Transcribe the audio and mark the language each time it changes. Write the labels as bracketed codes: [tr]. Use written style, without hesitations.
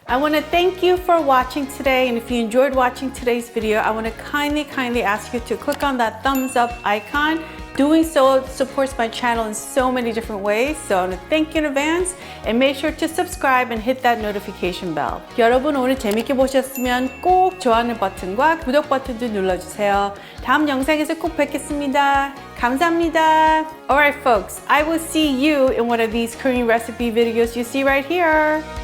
[en] I want to thank you for watching today, and if you enjoyed watching today's video, I want to kindly ask you to click on that thumbs up icon. Doing so supports my channel in so many different ways, so I want to thank you in advance and make sure to subscribe and hit that notification bell. [ko] 여러분 오늘 재밌게 보셨으면 꼭 좋아하는 버튼과 구독 버튼도 눌러주세요. 다음 영상에서 꼭 뵙겠습니다. 감사합니다. [en] Alright folks, I will see you in one of these Korean recipe videos you see right here.